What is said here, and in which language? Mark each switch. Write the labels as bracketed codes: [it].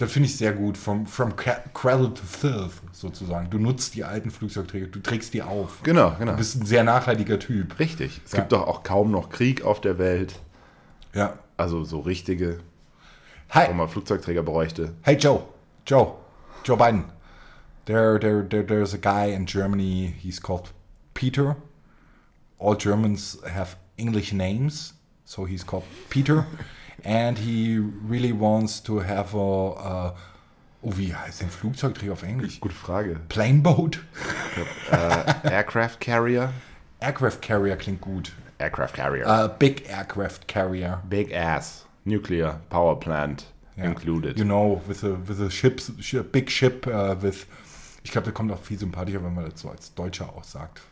[de] Das finde ich sehr gut. [en] From cradle to filth, [de] sozusagen. Du nutzt die alten Flugzeugträger, du trägst die auf. Genau, genau. Du bist ein sehr nachhaltiger Typ. Richtig. Es gibt doch auch kaum noch Krieg auf der Welt. Ja. Also so richtige, [en] Hi. [de] Wo man Flugzeugträger bräuchte. [en] Hey Joe Biden. There's a guy in Germany, he's called Peter. All Germans have English names, so he's called Peter. And he really wants to have [de] wie heißt denn Flugzeugträger auf Englisch? Gute Frage. [en] Plane boat? Aircraft carrier? [de] Aircraft carrier klingt gut. [en] Aircraft carrier. Big aircraft carrier. Big ass. Nuclear power plant included. You know, with a big ship with... [de] Ich glaube, der kommt auch viel sympathischer, wenn man das so als Deutscher auch sagt.